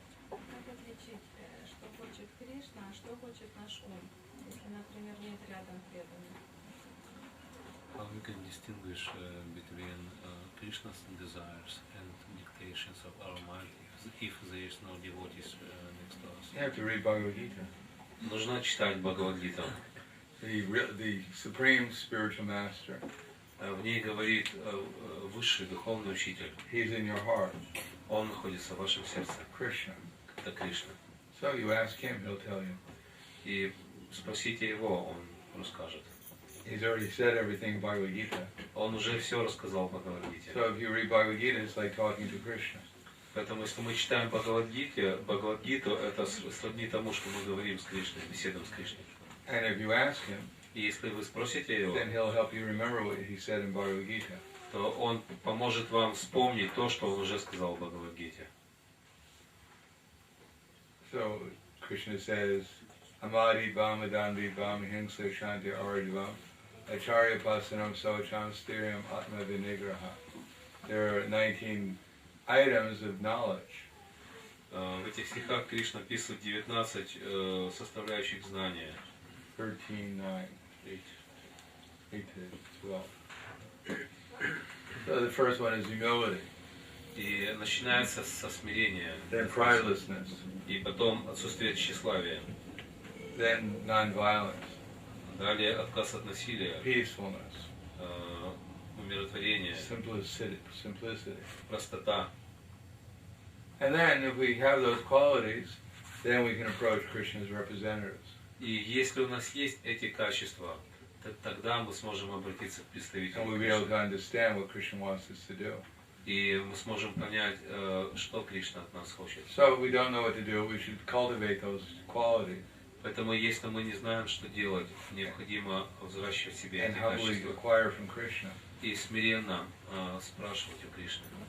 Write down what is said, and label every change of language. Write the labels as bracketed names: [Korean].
[Russian] Как отличить, что хочет Кришна, а что хочет наш ум, если, например, нет рядом преданных? [English] How we can distinguish between Krishna's desires and dictations of our mind if there is no devotees next to us? You have to read Bhagavad Gita. [Russian] Нужно читать Бхагавад-гиту. [English] The supreme spiritual master. [Russian] В ней говорит высший духовный учитель. [English] He's in your heart. [Russian] Он находится в вашем сердце. [English] Krishna. [Russian] Это Кришна. [English] So you ask him, he'll tell you. [Russian] И спросите его, он расскажет. [English] He's already said everything in Bhagavad Gita. [Russian] Он уже все рассказал в Бхагавад-гите. [English] So if you read Bhagavad Gita, it's like talking to Krishna. [Russian] Поэтому, если мы читаем Бхагавад-гиту, это сродни тому, что мы говорим с Кришной, беседуем с Кришной. [English] And if you ask him, [Russian] И если вы спросите его, [English] then he'll help you remember what he said in Bhagavad Gita. [Russian] то он поможет вам вспомнить то, что он уже сказал в Бхагавад-гите. [English] So Krishna says, [Sanskrit] Amadi Bhama Dandi Bhama Hingsa Shanti Aradivam Acharya Pasanam Socham Stiriam Atma Vinigraha. [English] There are 19 items of knowledge. [Russian] В этих стихах Кришна описывает 19 составляющих знания. [English] 13:9. 8 to 12. So the first one is humility. [Russian] И начинается со смирения. [English] Then pridelessness. [Russian] И потом отсутствие тщеславия. [English] Then non-violence. [Russian] Далее отказ от насилия. [English] Peacefulness. [Russian] Умиротворение. [English] Simplicity. [Russian] Простота. [English] And then if we have those qualities, then we can approach Krishna's representatives. [Russian] И если у нас есть эти качества, тогда мы сможем обратиться к представителю [English] And we'll be able to understand what Krishna wants us to do. [Russian] И мы сможем понять, что Кришна от нас хочет. [English] So if we don't know what to do, we should cultivate those qualities. [Russian] Поэтому, если мы не знаем, что делать, необходимо взращивать в себе [English] And [Russian] эти [English] humbly [Russian] качества [English] acquire from Krishna. [Russian] и смиренно спрашивать у Кришны.